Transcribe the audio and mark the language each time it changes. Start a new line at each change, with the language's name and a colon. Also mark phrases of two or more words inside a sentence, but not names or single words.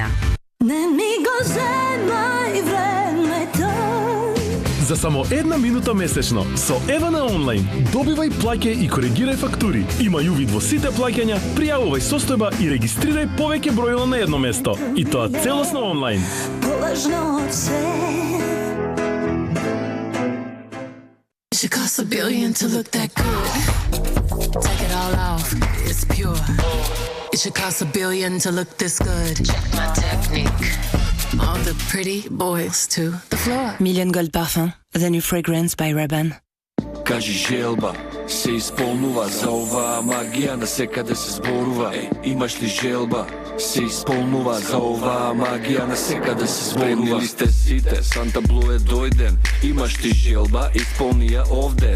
Macedonian: Не ми го земај времето. За само 1 минута месечно со Евана онлайн добивај, плаќај и коригирај фактури. Имај увид во сите плаќања, пријавувај состојба и регистрирај повеќе бројила на едно место. И тоа целосно онлайн. Полажно од се.
English: It should cost $1 billion to look that good. Take it all off, it's pure. It should cost $1 billion to look this good. Check my technique. All the pretty boys to the floor. Million Gold Parfum, the new fragrance by Rabanne.
Macedonian: Кажи желба, се исполнува за оваа магија, насекаде се зборува. Имаш ли желба? Се исполнува за оваа магија, насекаде се зборува. Спремнили сте сите, Санта Блу е дојден. Имаш ти желба, исполни ја овде.